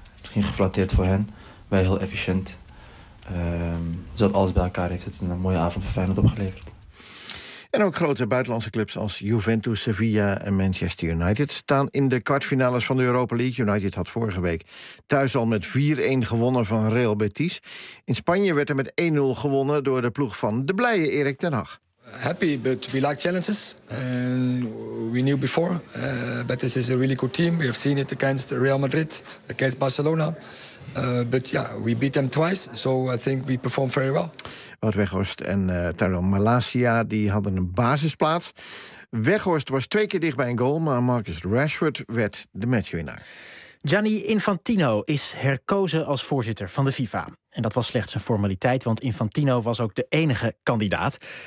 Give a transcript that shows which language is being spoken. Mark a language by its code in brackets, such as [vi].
[nl] Misschien geflatteerd voor hen. Wij heel efficiënt. Dus dat alles bij elkaar heeft het een mooie avond van Feyenoord opgeleverd. En ook grote buitenlandse clubs als Juventus, Sevilla en Manchester United staan in de kwartfinales van de Europa League. United had vorige week thuis al met 4-1 gewonnen van Real Betis. In Spanje werd er met 1-0 gewonnen door de ploeg van de blije Erik ten Hag. [en] Happy, but we like challenges. And we knew before. Betis is a really good team. We have seen it against Real Madrid, against Barcelona. But yeah, we beat them twice. So I think we performed very well. [nl] Wout Weghorst en Tyrell Malacia die hadden een basisplaats. Weghorst was 2 keer dicht bij een goal, maar Marcus Rashford werd de matchwinnaar. Gianni Infantino is herkozen als voorzitter van de FIFA. En dat was slechts een formaliteit, want Infantino was ook de enige kandidaat.